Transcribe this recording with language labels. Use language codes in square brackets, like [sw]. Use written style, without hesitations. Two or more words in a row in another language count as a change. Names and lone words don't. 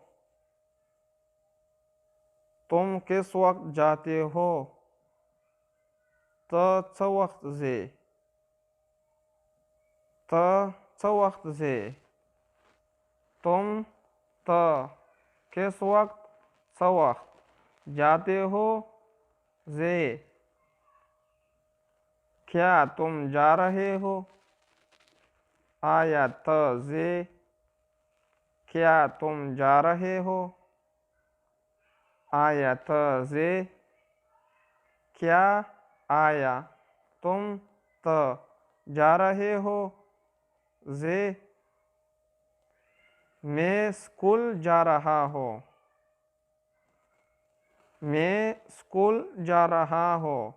[ur] تم کس وقت جاتے ہو. [ps] ته څه وخت ځې. ته څه وخت ځې. [ur] तुम ته کس وقت [ps] څه وخت [ur] جاتے ہو ځې. کیا تم جا رہے ہو. [ps] آیا ته ځې. [ur] کیا تم جا رہے ہو. [ps] آیا ته ځې. [ur] क्या آیا तुम ته جا رہے ہو. جے، میں स्कूल جا رہا ہوں। میں स्कूल جا رہا ہوں।